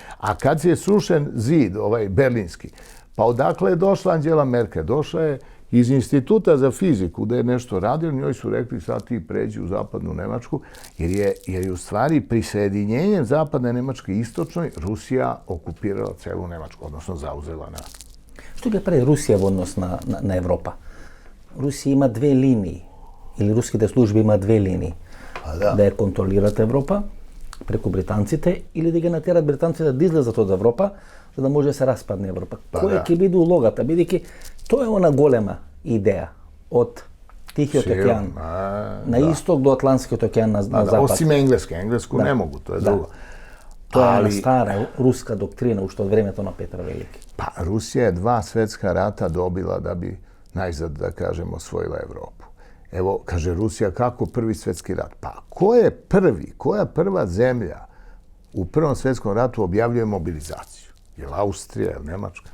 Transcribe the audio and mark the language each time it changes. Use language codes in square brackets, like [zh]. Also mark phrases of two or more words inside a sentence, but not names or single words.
[sr] A kad se je srušen zid, berlinski, pa odakle je došla Angela Merkel? Došla je iz Instituta za fiziku, da je nešto radila, njoj su rekli sad ti pređi u zapadnu Nemačku, jer je u stvari prisjedinjenjem zapadne Nemačke i istočnoj Rusija okupirala celu Nemačku, odnosno zauzela na... [mk] Што ќе прави Русија во однос на Европа? Русија има 2 линии, или руските служби има 2 линии. Да ја контролират Европа преку британците или да ги натерат британците да излезат од Европа, за да може да се распадне Европа. Која ќе биде улогата, бидејќи тоа е она голема идеја од Тихиот океан на исток до Атлантскиот океан на запад. [sr] Осим енглеску не могу, [mk] тоа е друго. Тоа е стара руска доктрина уште од времето на Петар Велики. [sr] Pa Rusija je 2 svetska rata dobila da bi najzad, da kažem, osvojila Evropu. Evo, kaže Rusija, kako prvi svetski rat? Pa ko je prvi, koja prva zemlja u prvom svetskom ratu objavljuje mobilizaciju? Je li Austrija, je li Nemačka?